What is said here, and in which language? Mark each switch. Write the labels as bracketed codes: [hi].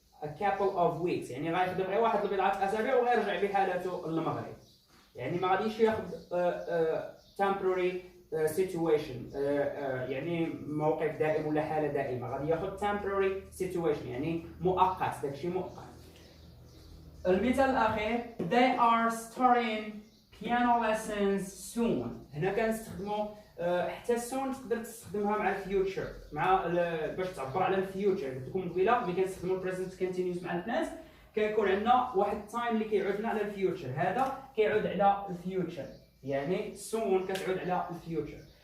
[en] a couple of weeks [ar] يعني غيخدم غير واحد لبضعة أسابيع وغيرجع بحالته للمغرب، يعني ما غاديش ياخذ [en] temporary situation، [ar] يعني موقف دائم ولا حالة دائمة. غادي ياخذ [en] temporary situation [ar] يعني مؤقت، داكشي مؤقت. المثال الأخير [en] they are starting piano lessons soon. [ar] هنا كنستخدموا حتى soon تقدر تستخدمها مع الفيوتشر، مع باش تعبر على الفيوتشر. قلت لكم قبيله ملي كنستخدموا البريزنت كونتينيوس مع الناس كيكون عندنا واحد التايم اللي كيعود لنا على الفيوتشر، هذا كيعود على الفيوتشر، يعني soon كتعود على الفيوتشر.